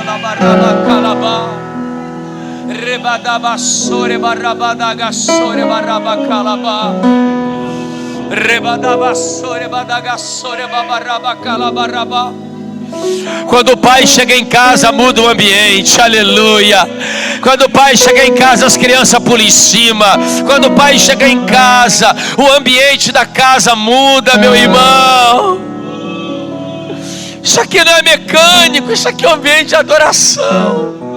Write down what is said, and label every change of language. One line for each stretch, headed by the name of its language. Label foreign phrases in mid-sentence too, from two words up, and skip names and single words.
Portuguese: la baraba calaba, rebadabassore barabadagassore baraba calaba, rebadabassore badagassore baraba calabaraba. Quando o pai chega em casa, muda o ambiente, aleluia. Quando o pai chega em casa, as crianças pulam em cima. Quando o pai chega em casa, o ambiente da casa muda, meu irmão. Isso aqui não é mecânico, isso aqui é um ambiente de adoração.